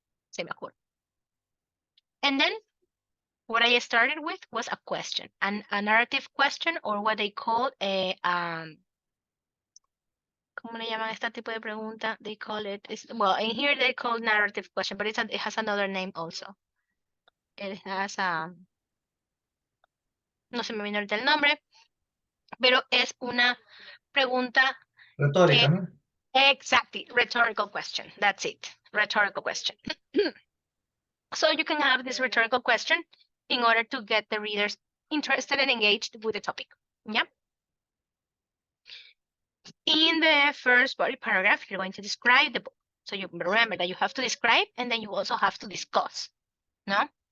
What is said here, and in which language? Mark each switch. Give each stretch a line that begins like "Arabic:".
Spanish: Se me ocurre.
English: And then what I started with was a question, a narrative question, or what they call a,
Spanish: ¿cómo le llaman este tipo de pregunta?
English: They call it, well, in here they call narrative question, but it has another name also. It has,
Spanish: no se me viene ahorita el nombre, pero es una pregunta Retórica, que, ¿no?
English: exactly, rhetorical question. That's it, rhetorical question. So you can have this rhetorical question in order to get the readers interested and engaged with the topic. Yeah. In the first body paragraph, you're going to describe the book. So you remember that you have to describe and then you also have to discuss. No?